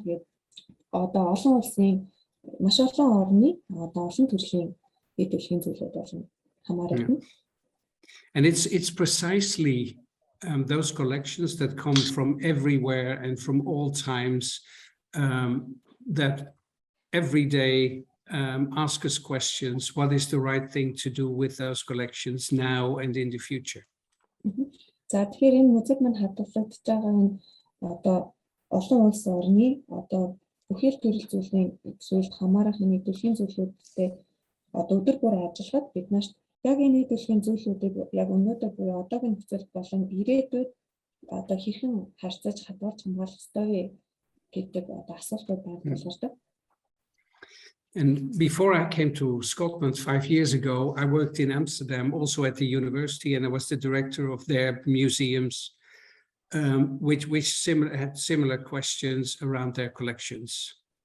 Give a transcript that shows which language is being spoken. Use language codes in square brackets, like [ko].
[mn] Тэгээд одоо олон улсын маш олон орны одоо олон төрлийн эдлийн зүйлүүд болно хамаарна. [en] And it's precisely those collections that come from everywhere and from all times that every day ask us questions. What is the right thing to do with those collections now and in the future? [mn] За тэгэхээр энэ музейд мань хадгалагдж байгаа энэ одоо олон улс орны одоо бүхэл төрөл зүйлийн зүйлд хамаарах нийтлэлийн зүйлүүдтэй одоо өдөр бүр ажиллахад бид нарт яг энэ нийтлэлийн зүйлүүдийг яг өнөөдөр буюу одоогийн нөхцөл болон ирээдүйд одоо хэрхэн харьцаж хадгалж хамгаалах ёстой гэдэг одоо асуултууд байдаг. [en] And before I came to Scotland 5 years ago, I worked in Amsterdam, also at the university, and I was the director of their museums, which had similar questions around their collections.